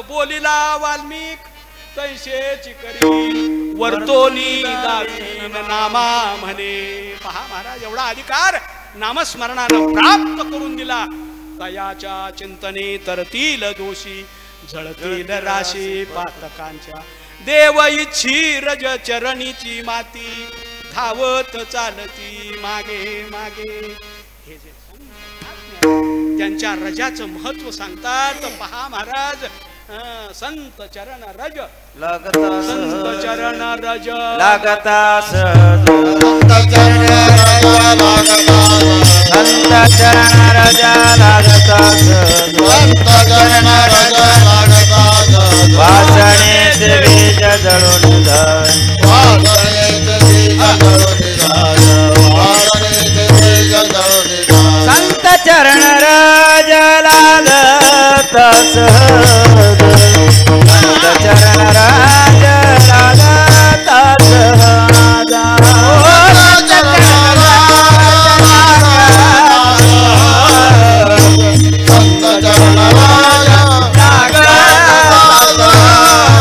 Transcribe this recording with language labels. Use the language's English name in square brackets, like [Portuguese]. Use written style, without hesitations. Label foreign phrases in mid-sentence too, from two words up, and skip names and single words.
[Marathi] बोलिला वाल्मिक तैसेची करी वर्तोनी दावीन नामा म्हणे. पहा महाराज, एवढा अधिकार नामस्मरणानं प्राप्त करून दिला. तयाच्या चिंतने तरतील दोषी जळतील राशी पातकांच्या. देव इच्छी रज चरणीची माती धावत चालती मागे मागे. हे जे त्यांच्या रजाचं महत्व सांगतात. पहा महाराज, संत चरण रज लागता, संत चरण रज लागता संत चरण रजा लागता, संत चरण रजा लागता, संत चरण रजा लागता. वासनेचे बीज जळून जाय, वासनेचे बीज जळून जाय, वासनेचे बीज जळून जाय. संत चरण रजा लागता सहज, संत चरण राजा लागता सहज. संत चरण संत चरण राजा लागता.